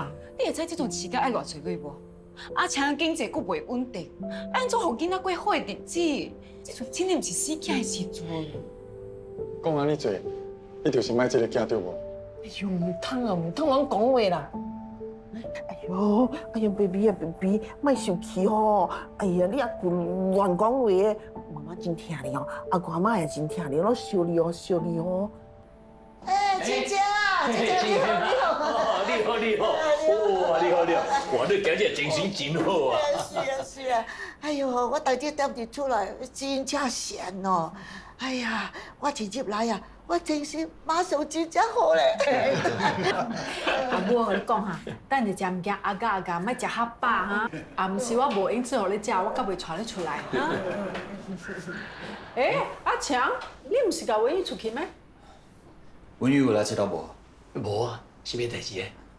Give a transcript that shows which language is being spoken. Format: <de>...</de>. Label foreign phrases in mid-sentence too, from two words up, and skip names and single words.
<nan>你会知这种饲甲爱偌济月无？阿强经济佫袂稳定，安怎互囡仔过好的日子？这阵真的毋是死囝的时阵。讲安尼济，你就是买这个囝对无？哎呦，唔通啊，唔通乱讲话啦！哎呦 ，baby 啊，baby，莫生气吼！哎呀，你阿棍乱讲话的，妈妈真疼你哦，阿公阿妈也真疼你，我笑你哦，笑你哦。哎，姐姐啊，姐姐你好，你好。你好，你好，哇，你好，你好，哇，你今日精神真好啊！是啊，是啊，哎呦，我大姐点日出来，真正闲哦。哎呀，我直接来啊，我精神马上真正好咧。阿母，我跟你讲哈，等下食物件阿甲，莫食较饱哈。啊，毋是我无闲做互你食，我才袂带你出来哈。阿强，你毋是甲文宇出去咩？文宇有来这到无？无啊，是咩代志咧？</nan>